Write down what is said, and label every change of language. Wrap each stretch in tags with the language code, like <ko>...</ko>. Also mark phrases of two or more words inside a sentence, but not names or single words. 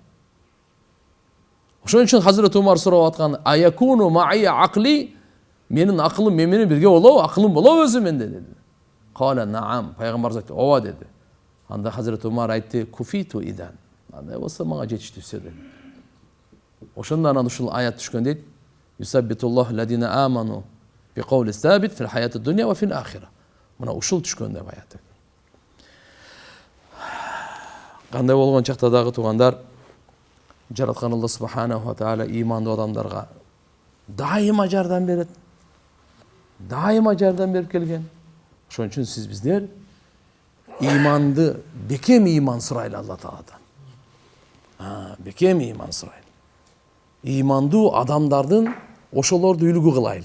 <ky>Ошон үчүн Hazret Умар сурап аткан:</ky> <ar>"أيكون معي عقلي",</ar> <ky>менин акылым менен бирге болобу, акылым болобу өзү менде деди.</ky> <ar>قال نعم,</ar> <ky>пайгамбарыбыз айтты, ооба деди. Анда Hazret Умар айтты:</ky> <ar>"كفيت إذن".</ar> <ky>Андай болсо мага жетиштүү сөз. Ошондон анан ушул аят түшкөн дейт:</ky> <ar>"يثبت الله الذين آمنوا بالقول الثابت في الحياة الدنيا وفي الآخرة".</ar> <ky>Мына ушул түшкөн деп аят. Кандай болгон чакта дагы туугандар, жараткан Алла</ky> <ar>سبحانه وتعالى</ar> <ky>ыймандуу адамдарга дайыма жардам берет. Дайыма жардам берип келген. Ошон үчүн сиз биздер ыйманды бекем иман сурайлы Алла Тааладан. Бекем иман сурайлы. Имандуу адамдардын ошолорду үлгү кылайлы.</ky>